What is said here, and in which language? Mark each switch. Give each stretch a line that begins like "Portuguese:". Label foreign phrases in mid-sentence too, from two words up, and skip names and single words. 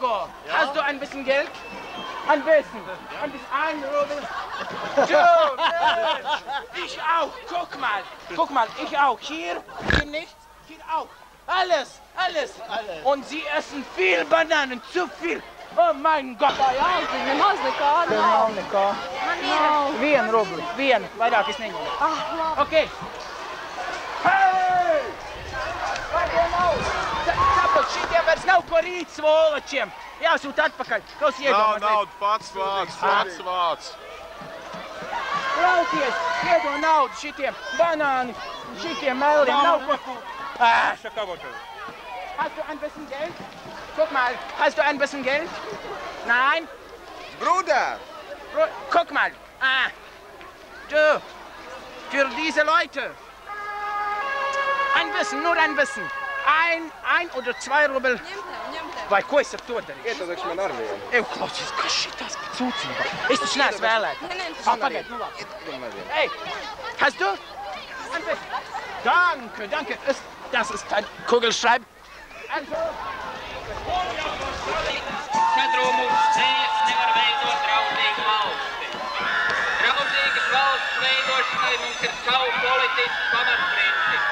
German: Hast du ein bisschen Geld? Ein bisschen. Ein Rubel. Du, ich auch. Guck mal, ich auch. Hier nichts, hier auch. Alles. Und sie essen viel Bananen, zu viel. Oh mein Gott.
Latvian: Nemaz nekā nav. Nekā. Man ir. Vienu rubli. Vairāk es neņemu. Labi. Ok. Hei! Vai tie nav? Saprot, šitiem vairs nav ko rīt svoločiem. Jāsūt atpakaļ. Klaus iedomās. Nav naudu, pats vāc. Klausies, iedod naudu šitiem banāni, šitiem meliem, nav ko.
German: Hast du ein bisschen Geld? Guck mal, hast du ein bisschen Geld? Nein? Bruder! Guck mal. Du, für diese Leute. Nur ein bisschen. Ein oder 2 Rubel.
Latvian: Vai, ko es ar to darīšu? Ietodekšu man ar vienu. Ew, klausies, kas šitas cūcība? Es taču neesmu vēlēta. Pagaid, nu labi.
German: Ey, hast du? Danke. Das ist ein Kugelschreib. Also.
Latvian: Sadrūmu ceļas nevar veidot draudzīgu valsti. Draudzīgas valsts veidošanai mums ir savu politisku pamatprincipu.